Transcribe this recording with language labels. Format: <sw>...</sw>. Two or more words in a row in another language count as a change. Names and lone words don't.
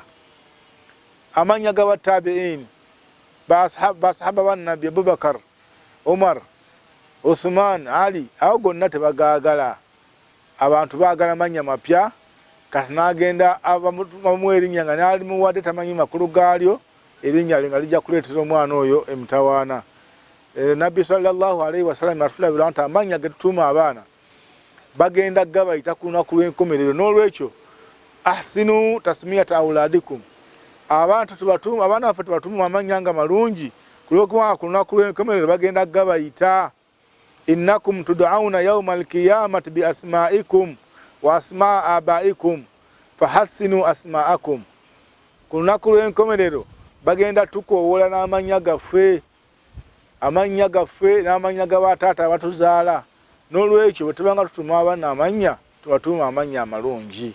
<lg>Amanya ga batabi'in, basahaba bannabbi Abubakar, Umar, Uthman, Ali, awo gonna tebagaagala. Abantu baagala manya mapya kati n'agenda abamu erinnya nga n'alimuwadde tamanyi makulu gaalyo, erinnya nga lijja kuleetera omwana oyo emitawaana. Nabbi</lg> <ar>صلى الله عليه وسلم</ar> <lg>atulabira nti amanya ge tutuuma abaana bagenda gabayita ku lunaku lw'enkomerero. N'olwekyo</lg> <ar>أحسنوا تسمية أولادكم,</ar> <lg>abaana baffe tubatuuma amanya nga malungi kulwokuba ku lunaku lw'enkomerero bagenda gabayita.</lg> <ar>إنكم تدعون يوم القيامة بأسمائكم وأسماء آبائكم فأحسنوا أسماءكم.</ar> <lg>Ku lunaku lw'enkomerero bagenda tukoowola n'amanya gaffe, amanya gaffe n'amanya g'abataata abatuzaala. N'olwekyo bwe tubanga tutuma abaana amanya tubatuuma amanya amalungi.</lg>